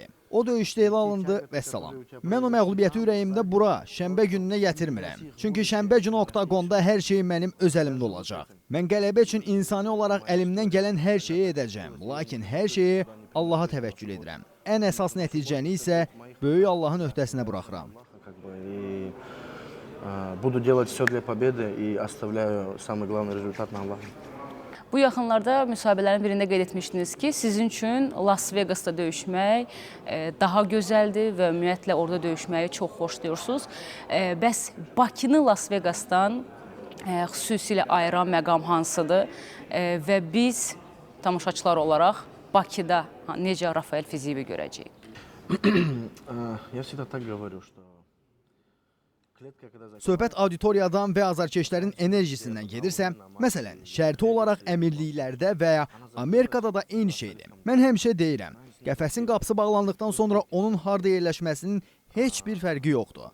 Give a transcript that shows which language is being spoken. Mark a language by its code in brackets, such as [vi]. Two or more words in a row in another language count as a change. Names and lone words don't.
[az] O döyüşdə elə alındı və salam. Mən o məğlubiyyəti ürəyimdə bura, şənbə gününə gətirmirəm. Çünki şənbə günü oktagonda hər şey mənim öz əlimdə olacaq. Mən qələbə üçün insani olaraq əlimdən gələn hər şeyi edəcəm. Lakin hər şeyi Allaha təvəkkül edirəm. Ən əsas nəticəni isə böyük Allahın öhdəsinə buraxıram. [ru] Буду делать все для победы и оставляю самый главный результат на Аллахе. [az] Bu yaxınlarda müsahibələrin birində qeyd etmişdiniz ki, sizin üçün Las Vegasda döyüşmək daha gözəldir və ümumiyyətlə orada döyüşməyi çox xoşlayırsınız. Bəs Bakını Las Vegasdan xüsusilə ayıran məqam hansıdır və biz tamaşaçılar olaraq Bakıda necə Rafael Fiziyevi görəcəyik? [ru] Я всегда так говорю, что [az] Söhbət auditoriyadan və azarkeşlərin enerjisindən gedirsə, məsələn, şərti olaraq əmirliklərdə və ya Amerikada da eyni şeydir. Mən həmişə deyirəm, qəfəsin qapısı bağlandıqdan sonra onun harda yerləşməsinin heç bir fərqi yoxdur.